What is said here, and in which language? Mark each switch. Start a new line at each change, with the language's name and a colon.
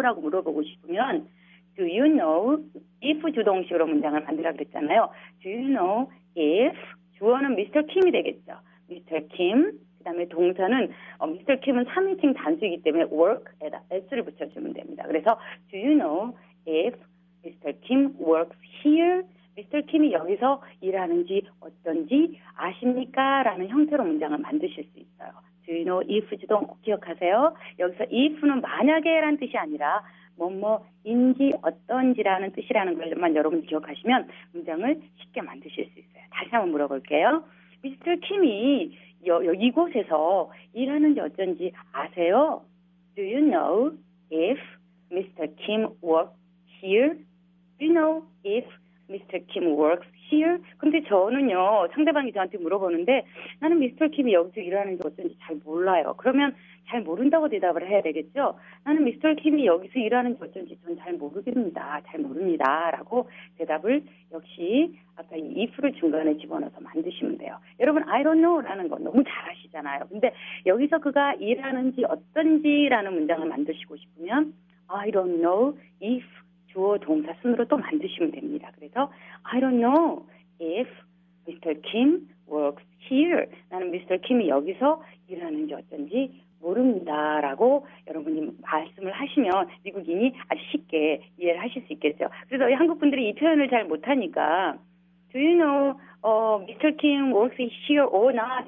Korean: 라고 물어보고 싶으면
English: Do you know if
Korean: 주동식으로 문장을 만들라 그랬잖아요.
English: Do you know if
Korean: 주어는 미스터 킴이 되겠죠. 미스터 킴 그 다음에 동사는 미스터 킴은 3인칭 단수이기 때문에 work에다 s를 붙여주면 됩니다.
English: 그래서 Do you know if Mr. Kim works here?
Korean: 미스터 킴이 여기서 일하는지 어떤지 아십니까? 라는 형태로 문장을 만드실 수 있어요.
English: Do you know if
Korean: 주동 꼭 기억하세요. 여기서 if는 만약에 라는 뜻이 아니라 뭐뭐인지 어떤지라는 뜻이라는 걸만 여러분이 기억하시면 문장을 쉽게 만드실 수 있어요. 다시 한번 물어볼게요. 미스터 킴이 이곳에서 일하는지 어쩐지 아세요?
English: Do you know if Mr. Kim works here? Do you know if Mr. Kim works here?
Korean: 근데 저는요, 상대방이 저한테 물어보는데 나는 미스터 킴이 여기서 일하는지 어쩐지 잘 몰라요. 그러면 잘 모른다고 대답을 해야 되겠죠? 나는 미스터 킴이 여기서 일하는지 어쩐지 전 잘 모르겠습니다. 잘 모릅니다. 라고 대답을 역시 아까 이 if를 중간에 집어넣어서 만드시면 돼요. 여러분,
English: I don't know
Korean: 라는 거 너무 잘 아시잖아요. 근데 여기서 그가 일하는지 어떤지라는 문장을 만드시고 싶으면
English: I don't know if
Korean: 주어 동사 순으로 또 만드시면 됩니다.
English: 그래서 I don't know if Mr. Kim works here.
Korean: 나는 미스터 킴이 여기서 일하는지 어쩐지 모릅니다. 라고 여러분이 말씀을 하시면 미국인이 아주 쉽게 이해를 하실 수 있겠죠. 그래서 한국 분들이 이 표현을 잘 못하니까
English: Do you know Mr. Kim works here or not?